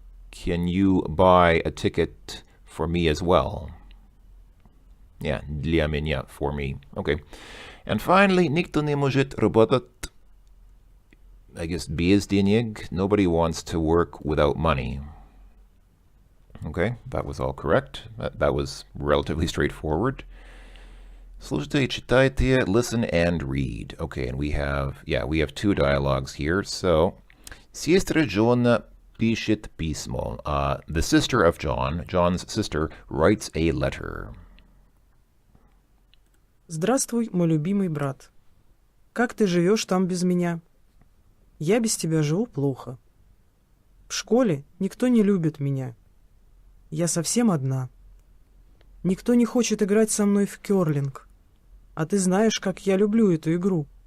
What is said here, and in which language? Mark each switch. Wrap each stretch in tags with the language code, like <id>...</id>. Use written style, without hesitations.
<en>Can you buy a ticket for me as well? Yeah,</en> <ru>для меня,</ru> <en>for me. Okay. And finally,</en> <ru>никто не может работать,</ru> <en>I guess,</en> <ru>без денег.</ru> <en>Nobody wants to work without money. Okay, that was all correct. That was relatively straightforward.</en> <ru>Слушайте, читайте,</ru> <en>listen and read. Okay, and we have two dialogues here.</en> <ru>So, сестра Джона пишет письмо.</ru> <en>The sister of John, John's sister, writes a letter.</en> <ru>Здравствуй, мой любимый брат. Как ты живешь там без меня? Я без тебя живу плохо. В школе никто не любит меня. Я совсем одна. Никто не хочет играть со мной в кёрлинг. А ты знаешь, как я люблю эту игру.</ru>